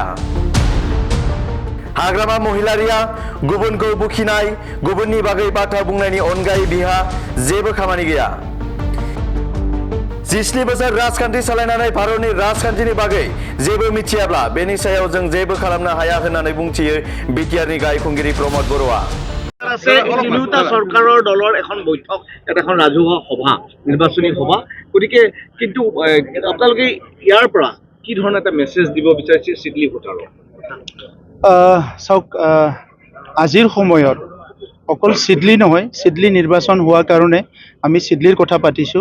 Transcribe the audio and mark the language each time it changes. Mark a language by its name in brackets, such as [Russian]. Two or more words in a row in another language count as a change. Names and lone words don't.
[Bodo] हाग्रामा महिलारिया गुबुनखौ बुखिनाय गुबुननि बागै बाथ्रा बुंनायनि अनगायै बिहा जेबो खामानि गैया। 17 बोसोर राजखान्थि सालायनानै भारतनि राजखान्थिनि बागै जेबो मिथियाब्ला बेनि सायाव जों जेबो खालामनो हाया होननानै बुंथियो बिटिआरनि गाहाय खुंगिरि प्रमद बर'आ। [Assamese] তিনিওটা চৰকাৰৰ দলৰ এখন বৈঠক এখন ৰাজহুৱা সভা নিৰ্বাচনী সভা গতিকে কিন্তু আপোনালোকে ইয়াৰ পৰা কি ধৰণৰ এটা মেছেজ দিব বিচাৰিছে চিডলি ভোটাৰক? চাওক আজিৰ সময়ত অকল চিডলি নহয় চিডলি নিৰ্বাচন হোৱাৰ কাৰণে আমি চিডলিৰ কথা পাতিছোঁ।